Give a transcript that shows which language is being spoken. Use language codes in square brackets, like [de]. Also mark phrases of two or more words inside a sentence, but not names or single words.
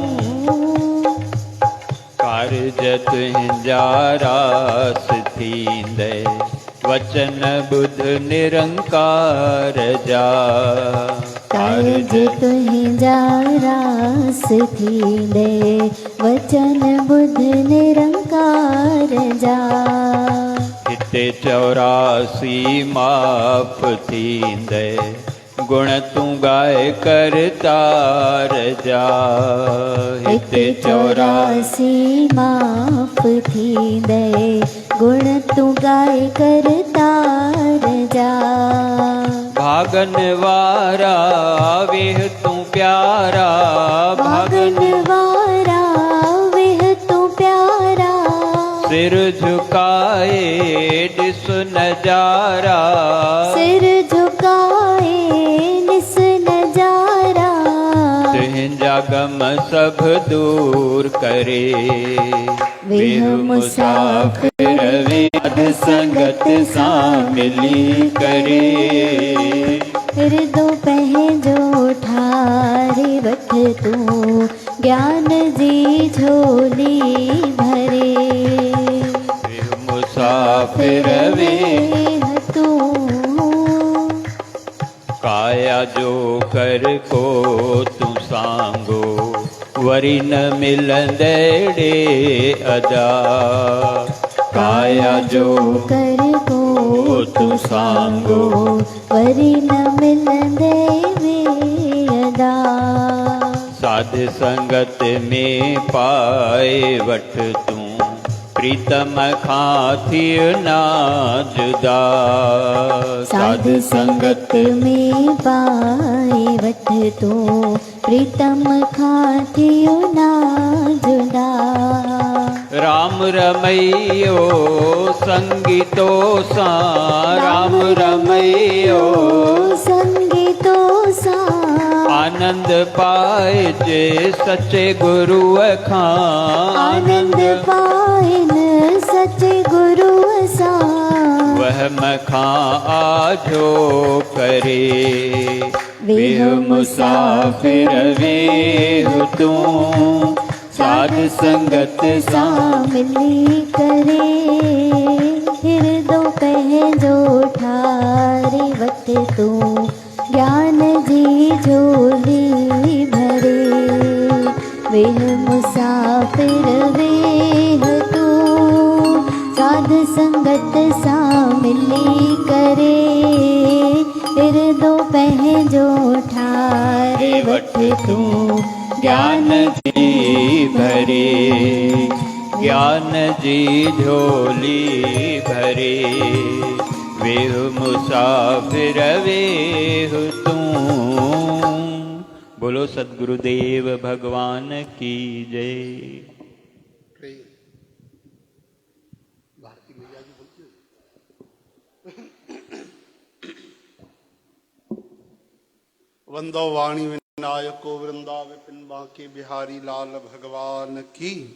[sd] कारज तुंहिंजा रास थींदे वचन बुध निरंकार जा। कारज तुंहिंजा रास थींदे वचन बुध निरंकार जा। हिते 84 माफ़ थींदे गुण तू गाए करतार जा। हिते 84 माफ़ थींदे गुण तू गाए करतार जा। भागन वारा वेह तू प्यारा। भागन वारा वेह तू प्यारा। सिर झुकाए ॾिस नजारा। सिर झुकाए ॾिस नजारा। तुंहिंजा गम सब दूर करे। वेह मुसाफिर वेद संगत सा मिली करे। हृदो पंहिंजो ठारे वठ तू ज्ञान जी झोली भरे। मुसाफिर वेह तू काया जो कर को तू सांगो वरी न मिलंदे ॾे अदा। काया जो कर को तू सांगो वरी न मिलंदे वे अदा। साध संगत में पाए वठ तू प्रीतम खां थिय ना जुदा। साध संगत में पाए वठ तू प्रीतम खां थियो ना जुदा। राम रमैयो संगीतो सा। राम रमैयो संगीतो सा। आनंद पाए जे सचे गुरुअ खां। आनंद पाइन सचे गुरुअ सा। वह मखां आजो करे। वेह मुसाफिर वेह तू साध संगत सा मिली करे, हृदय पहजो ठारे वत तू ज्ञान जी झोली भरे। वेह मुसाफिर वेह तू साध संगत सा मिली करे, हृदय पहजो ठारे वत तू ज्ञान जी भरे, ज्ञान जी झोली भरे। वेह मुसाफिर वेह तू। [hi] बोलो सद्गुरुदेव भगवान की जय। वंदो वाणी विनायको वृंदा विपिन बांके बिहारी लाल भगवान की।